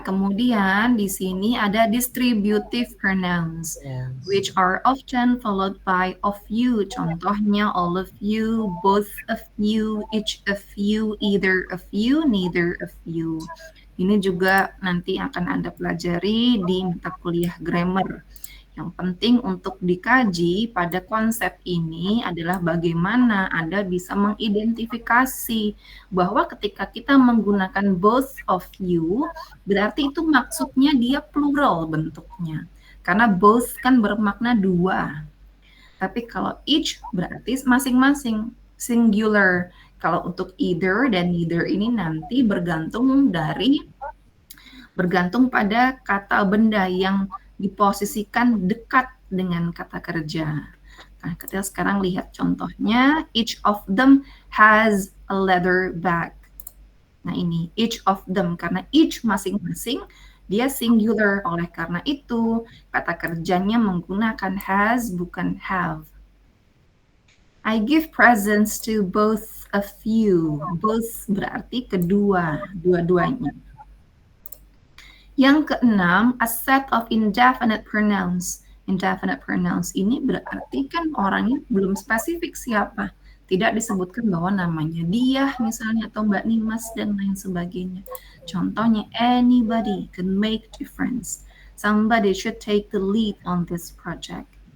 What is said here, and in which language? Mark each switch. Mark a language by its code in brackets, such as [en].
[id] Kemudian di sini ada [en] distributive pronouns, which are often followed by of you. [id] Contohnya [en] all of you, both of you, each of you, either of you, neither of you. [id] Ini juga nanti akan Anda pelajari di mata kuliah grammar. Yang penting untuk dikaji pada konsep ini adalah bagaimana Anda bisa mengidentifikasi bahwa ketika kita menggunakan [en] both of you, [id] berarti itu maksudnya dia plural bentuknya. Karena both kan bermakna dua. Tapi kalau each berarti masing-masing, singular. Kalau untuk either dan neither ini nanti bergantung pada kata benda yang diposisikan dekat dengan kata kerja. Nah, kita sekarang lihat contohnya, [en] each of them has a leather bag. [id] Nah ini, [en] each of them, [id] karena each masing-masing, dia singular, oleh karena itu kata kerjanya menggunakan has, bukan have. [en] I give presents to both of you. [id] Both berarti kedua, dua-duanya. Yang keenam, [en] a set of indefinite pronouns. [id] Indefinite pronouns ini berarti kan orangnya belum spesifik siapa. Tidak disebutkan bahwa namanya dia misalnya atau Mbak Nimas dan lain sebagainya. Contohnya, [en] anybody can make difference. Somebody should take the lead on this project.